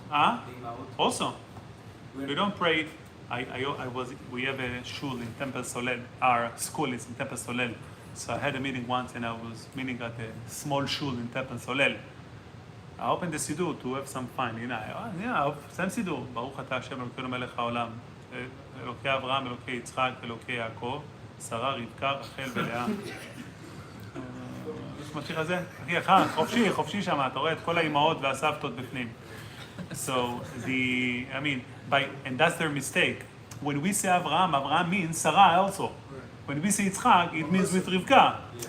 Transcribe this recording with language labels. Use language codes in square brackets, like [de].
[en] Huh? The Imaut? Also, we don't pray. We have a shul in Temple Solel. Our school is in Temple Solel. So I had a meeting once, and I was meeting at a small shul in Temple Solel. I opened the siddur to have some fun. Same siddur. [he] Baruch אתה השם אלוקינו מלך העולם. אלוקי אברהם, אלוקי יצחק, אלוקי יעקב, שרה, רבקה, רחל ולאה. יש משהו כזה? אחי, חופשי שם, אתה רואה את כל האימהות והסבתות בפנים. [en] So, and that's their mistake. When we say Avraham means Sarah also. When we say Yitzchak, it means with Rivka.